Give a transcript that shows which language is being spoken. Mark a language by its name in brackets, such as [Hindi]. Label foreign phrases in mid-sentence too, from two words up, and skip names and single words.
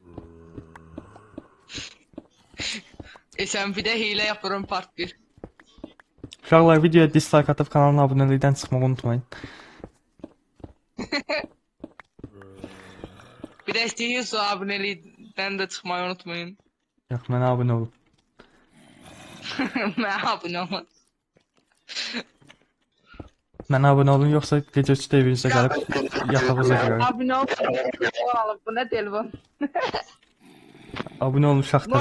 [Turkish] SMP'de hile yapıyorum part 1. [Azerbaijani] Uşaqlar videoya dislike atıp kanalına abonelikdən çıxmağı unutmayın. [Turkish] Bir de istiyorsa abonelikten de çıkmayı unutmayın. [Azerbaijani] Yox, mənə abunə olun. [Turkish] Ben abone olmadım. [Azerbaijani] Mənə abunə olun, yoxsa gecə 3-də evinizə gəlib yatağınıza girərəm. [Turkish] Abone ol. Oğlum bu ne telefon? [Azerbaijani] Abunə olun uşaq təzə